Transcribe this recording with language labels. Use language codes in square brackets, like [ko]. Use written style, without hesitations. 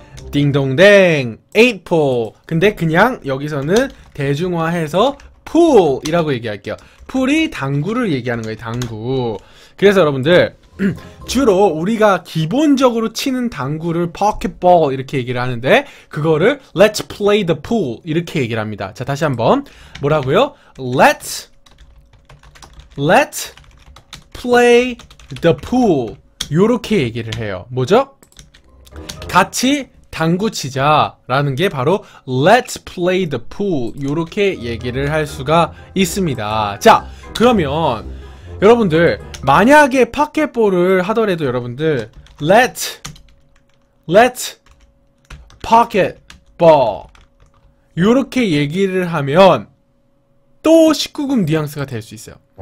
[ko] 딩동댕 8포. 근데 그냥 여기서는 대중화해서 풀이라고 얘기할게요. 풀이 당구를 얘기하는 거예요. 당구. 그래서 여러분들 주로 우리가 기본적으로 치는 당구를 pocketball 이렇게 얘기를 하는데 그거를 [en] let's play the pool [ko] 이렇게 얘기를 합니다. 자, 다시 한번 뭐라고요? [en] let's play the pool [ko] 요렇게 얘기를 해요. 뭐죠? 같이 당구 치자 라는 게 바로 [en] let's play the pool [ko] 요렇게 얘기를 할 수가 있습니다. 자, 그러면 여러분들 만약에 포켓볼을 하더라도 여러분들 [en] let's pocketball [ko] 요렇게 얘기를 하면 또 19금 뉘앙스가 될 수 있어요.